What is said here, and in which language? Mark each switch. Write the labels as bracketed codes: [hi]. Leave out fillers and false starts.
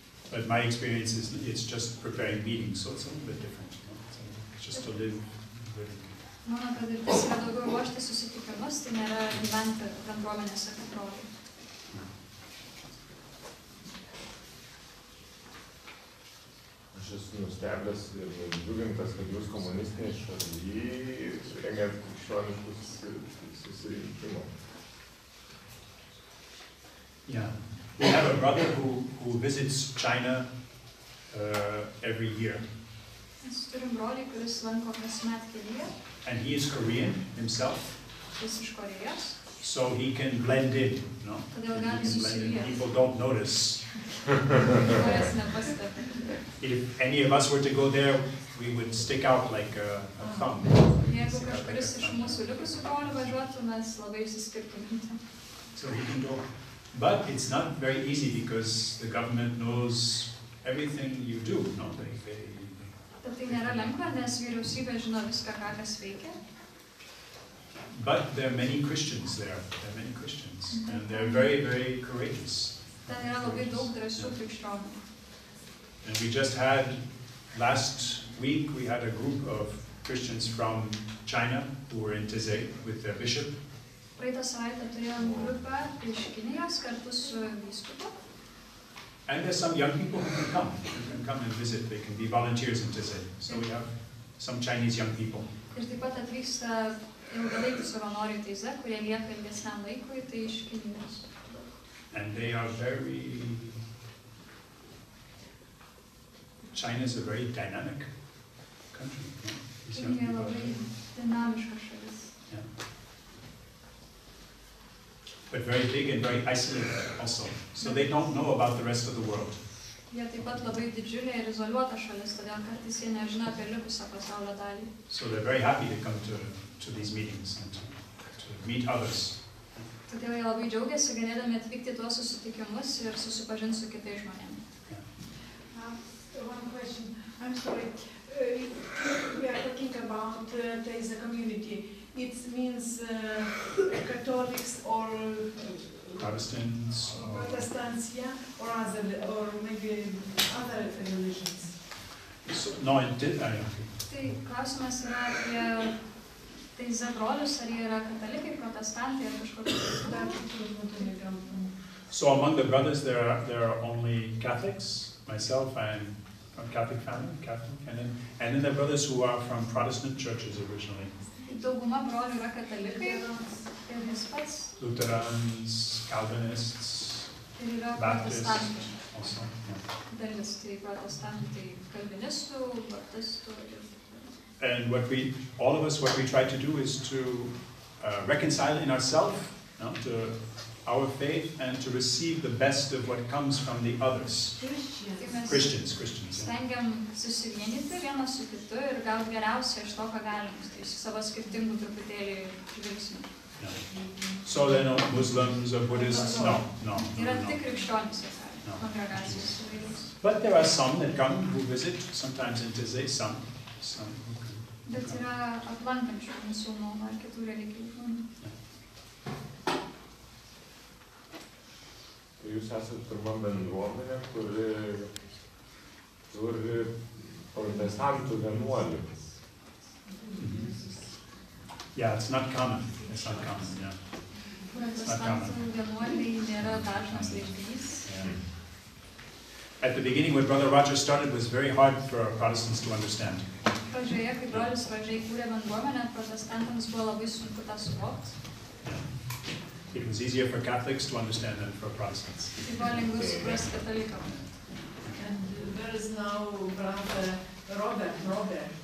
[en] But my experience is it's just preparing meetings, so it's a little bit different. It's just to live. [lt] Mano patirtis yra daugiau ruošti susitikimus, tai nėra gyventi bendruomenėse tikrovėje. Aš esu nustebęs ir džiugintas, kad jūs komunistinėje šalyje rengiat krikščioniškus susirinkimus. [en] Yeah, we have a brother who visits China every year. [lt] Mes turim brolį, kuris lanko kasmet Kiniją. [en] And he is Korean himself. [lt] Jis iš Korėjos. [en] So he can blend in, no? [lt] Todėl gali susilieti. [en] People don't notice. [lt] Žmonės nepastebi. [en] If any of us were to go there, we would stick out like a thumb. [lt] Jeigu kažkuris iš mūsų likusių brolių važiuotų, mes labai išsiskirtumėm. [en] So he can go. But it's not very easy because the government knows everything you do, no? [lt] Tai nėra lengva, nes vyriausybė žino viską, ką kas veikia. [en] But there are many Christians there. There are many Christians, and they're very, very courageous. [lt] Ten yra labai daug drąsių krikščionių. [en] And we just had last week we had a group of Christians from China who were in Taize with their bishop. [lt] Praeitą savaitę turėjom grupę iš Kinijos kartu su vyskupu. [en] And there's some young people who can come and visit. They can be volunteers in Taize. So we have some Chinese young people. [lt] Ir taip pat atvyksta ilgalaikių savanorių Taize, kurie lieka ilgesniam laikui, tai iš Kinijos. [en] And they are very. China is a very dynamic country. [lt] Kinija labai dinamiška šalis. [en] Yeah. But very big and very isolated also. So they don't know about the rest of the world. [lt] Jie taip pat labai didžiulė ir izoliuota šalis, todėl kartais jie nežino apie likusią pasaulio dalį. [en] So they're very happy to come to these meetings and to meet others. [lt] Todėl jie labai džiaugiasi galėdami atvykti tuos susitikimus ir susipažinti su kitais žmonėmis. [en] One question. I'm sorry. We are talking about Taize community. It means Catholics or Protestants, yeah, or maybe other religions. So, no, it did. [lt] Tai klausimas yra apie Taize brolius, ar jie yra katalikai, protestantai ar kažkokie. [en] So among the brothers there are only Catholics. Myself, I'm from Catholic family, and then the brothers who are from Protestant churches originally. [lt] Dauguma brolių yra katalikai ir jis pats. [en] Lutherans, Calvinists, Baptists also. [lt] Dalis tai protestantų, tai kalvinistų, baptistų. [en] And what we try to do is to reconcile in ourselves, to our faith, and to receive the best of what comes from the others. Christians. [lt] Stengiam susivienyti vienas su kitu ir gauti geriausią iš to, ką galim, tai iš savo skirtingų truputėlį žvilgsnių. [en] So they're not Muslims or Buddhists, no. [lt] Yra tik krikščionys, kongregacijos įvairios. [en] But there are some that come who visit, sometimes in Taize, some. [lt] Bet yra aplankančių musulmonų ar kitų religijų žmonių. Jūs esate pirma bendruomenė, kuri turi protestantų vienuolių. [en] Yeah, it's not common. Yeah. [lt] Protestantų vienuoliai nėra dažnas reiškinys. [en] At the beginning, what Brother Roger started was very hard for Protestants to understand. [lt] Pradžioje, kai brolis Roger kūrė bendruomenę, protestantams buvo labai sunku tą suvokti. [en] It was easier for Catholics to understand than for Protestants. [lt] Tai buvo lengviau suprasti katalikams. [en] And there is now Brother Robert.